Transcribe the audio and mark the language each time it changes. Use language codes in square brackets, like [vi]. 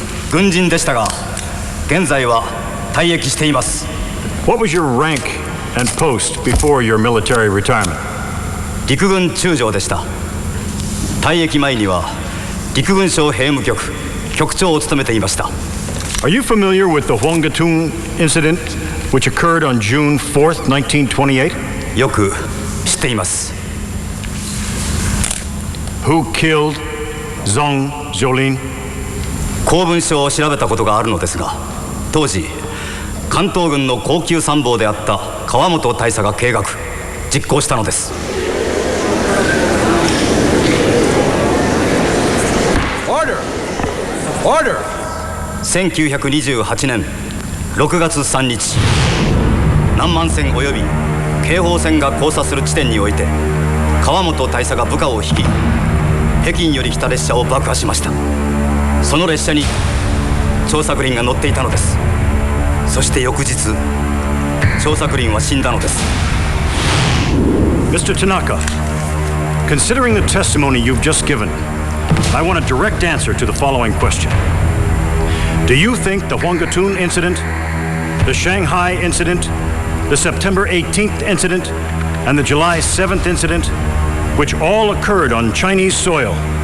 [ja] 軍人でしたが、現在は退役しています。 [en] What was your rank and post before your military retirement? [ja] 陸軍中将でした。退役前には陸軍省兵務局局長を務めていました。 [en] Are you familiar with the Hwanggatun incident which occurred on June 4th, 1928? [ja] よく知っています。 [en] Who killed Zhang Zholin? [ja] 公文書を調べたことがあるのですが、当時関東軍の高級参謀であった川本大佐が計画実行したのです。 [en] Order! Order! [ja] 1928年6月3日、南満線及び京豊線が交差する地点において、川本大佐が部下を率い、北京より来た列車を爆破しました。その列車に張作霖が乗っていたのです。そして翌日、張作霖は死んだのです。 [en] Mr. Tanaka, considering the testimony you've just given, I want a direct answer to the following question. Do you think the Hwanggatun incident, the Shanghai incident, the September 18th incident, and the July 7th incident, which all occurred on Chinese soil,